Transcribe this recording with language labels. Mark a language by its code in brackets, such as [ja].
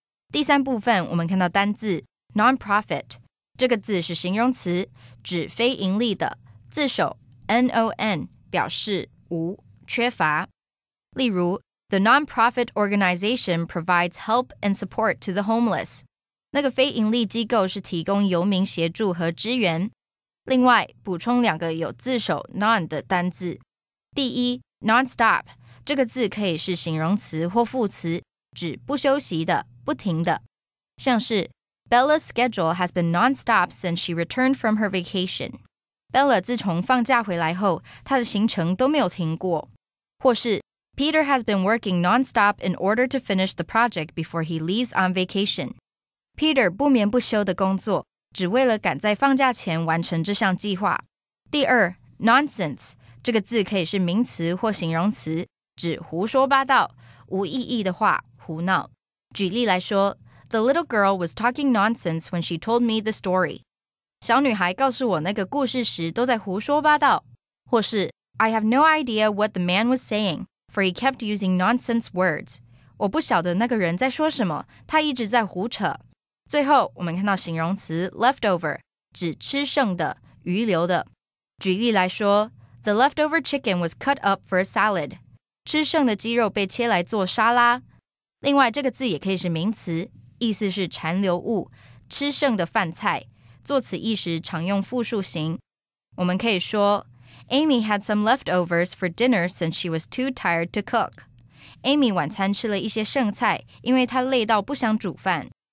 [zh] 第三部分，我们看到单字 non-profit 这个字是形容词，指非盈利的，字首 non 表示无、缺乏。例如 [en] The non-profit organization provides help and support to the homeless. [zh] 那个非盈利机构是提供游民协助和支援。另外，补充2个有字首 non 的单字。第一 non-stop 这个字可以是形容词或副词，指不休息的、不停的。像是 [en] Bella's schedule has been non-stop since she returned from her vacation. [zh] Bella 自从放假回来后，她的行程都没有停过。或是 [en] Peter has been working non-stop in order to finish the project before he leaves on vacation. [zh] Peter 不眠不休的工作，只为了赶在放假前完成这项计划。第二 nonsense 这个字可以是名词或形容词，指胡说八道、无意义的话、胡闹。举例来说 [en] The little girl was talking nonsense when she told me the story. [zh] 小女孩告诉我那个故事时都在胡说八道。或是 [en] I have no idea what the man was saying, for he kept using nonsense words. [zh] 我不晓得那个人在说什么，他一直在胡扯。最后，我们看到形容词 leftover, 指吃剩的、余留的。举例来说 [en] The leftover chicken was cut up for a salad. [zh] 吃剩的鸡肉被切来做沙拉。另外，这个字也可以是名词，意思是残留物、吃剩的饭菜，作此意时常用复数形。我们可以说 [en] Amy had some leftovers for dinner since she was too tired to cook. [zh] Amy 晚餐吃了一些剩菜，因为她累到不想煮饭。